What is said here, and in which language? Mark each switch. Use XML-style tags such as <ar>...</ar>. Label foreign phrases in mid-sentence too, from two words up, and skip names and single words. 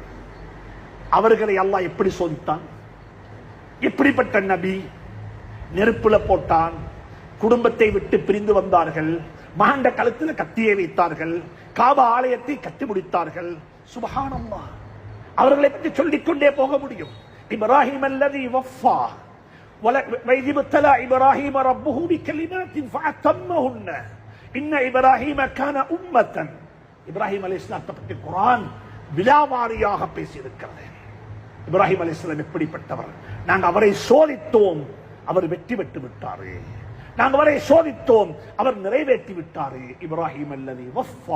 <ta>அவர்களை அல்லாஹ் எப்படி சோதித்தான், எப்படிப்பட்ட நபி, நெருப்புல போட்டான், குடும்பத்தை விட்டு பிரிந்து வந்தார்கள். மகண்ட கழுத்தில் கத்தியை வைத்தார்கள். காபா ஆலயத்தை கட்டி முடித்தார்கள். சுப்ஹானல்லாஹ். அவர்களை பற்றி சொல்லிக்கொண்டே போக முடியும்.</ta> <ar>إبراهيم الذي وفى وَإِذِ ابْتَلَى إِبْرَاهِيمَ رَبُّهُ بِكَلِمَاتٍ فَأَتَمَّهُنَّ إِنَّ إِبْرَاهِيمَ كَانَ أُمَّةً.</ar> <ta>இப்ராஹிம் அலைஹிஸ்ஸலாத்தை பற்றி குர்ஆன் விலாவாரியாக பேசியிருக்கிறது. இப்ராஹிம் அலைஹிஸ்ஸலாம் எப்படிப்பட்டவர்? நாங்கள் அவரை சோதித்தோம், அவர் வெற்றி பெற்று விட்டாரு. நாங்கள் அவரை சோதித்தோம், அவர் நிறைவேற்றி விட்டாரு.</ta> <ar>إبراهيم الذي وفى.</ar>